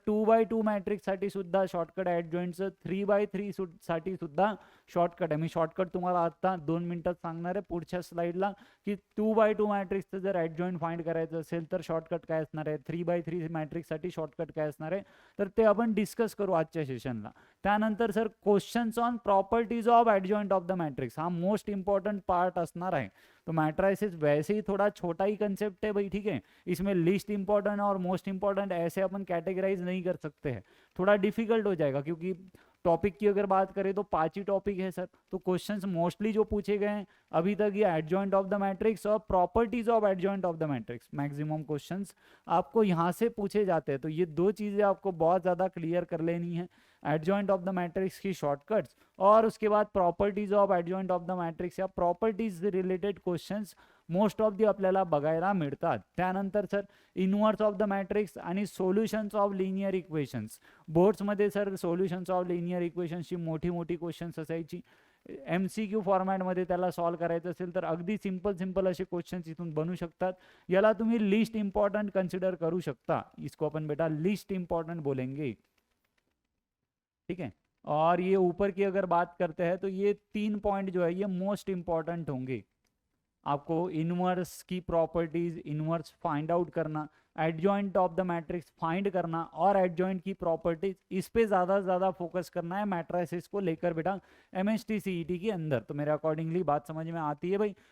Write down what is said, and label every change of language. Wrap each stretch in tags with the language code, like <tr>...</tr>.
<mr>2x2 मॅट्रिक्ससाठी सुद्धा shortcut ॲडजॉइंटचं, 3x3 साठी सुद्धा शॉर्टकट आहे। मी शॉर्टकट तुम्हाला आता 2 मिनिटात सांगणार आहे पुढच्या स्लाइडला, की 2x2 मॅट्रिक्सचं जर ॲडजॉइंट फाइंड करायचं असेल तर शॉर्टकट काय असणार आहे, 3x3 मॅट्रिक्ससाठी शॉर्टकट काय असणार आहे, तर ते आपण डिस्कस करू आजच्या सेशनला। त्यानंतर sir questions on properties of ॲडजॉइंट of the matrix, हा मोस्ट इंपॉर्टेंट पार्ट असणार आहे।</mr> <hi>तो मैट्राइसिस वैसे ही थोड़ा छोटा ही कंसेप्ट है भाई, ठीक है, इसमें लिस्ट इंपॉर्टेंट और मोस्ट इंपॉर्टेंट ऐसे अपन कैटेगराइज नहीं कर सकते हैं, थोड़ा डिफिकल्ट हो जाएगा, क्योंकि टॉपिक की अगर बात करें तो 5 ही टॉपिक है सर। तो क्वेश्चंस मोस्टली जो पूछे गए हैं अभी तक ये एडजॉइंट ऑफ द मैट्रिक्स और properties of adjoint of the matrix, maximum questions आपको यहाँ से पूछे जाते हैं। तो ये 2 चीज़ें आपको बहुत ज़्यादा क्लियर कर लेनी है, एडजॉइंट ऑफ द मैट्रिक्स की शॉर्टकट्स, और उसके बाद properties of adjoint of the matrix या properties related questions most of the</hi> <mr>आपल्याला बघायला मिळतात। त्यानंतर sir inverse of the matrix आणि solutions of linear equations, बोर्ड्समध्ये sir solutions of linear इक्वेशन्सची मोठी मोठी क्वेश्चन्स असायची। MCQ फॉर्मॅटमध्ये त्याला सॉल्व करायचं असेल तर अगदी सिंपल असे क्वेश्चन्स इथून बनू शकतात। याला तुम्ही लिस्ट इंपॉर्टंट कंसिडर करू शकता,</mr> <hi>इसको अपन बेटा लिस्ट इंपॉर्टेंट बोलेंगे, ठीक है। और ये ऊपर की अगर बात करते हैं तो ये 3 पॉइंट जो है ये मोस्ट इंपॉर्टेंट होंगे। आपको इनवर्स की प्रॉपर्टीज, इनवर्स फाइंड आउट करना, adjoint of the matrix find करना और एडजॉइंट की प्रॉपर्टीज, इस पे ज़्यादा फोकस करना है मैट्राइसिस को लेकर बेटा एमएसटी सीईटी के अंदर। तो मेरे अकॉर्डिंगली बात समझ में आती है भाई।</hi>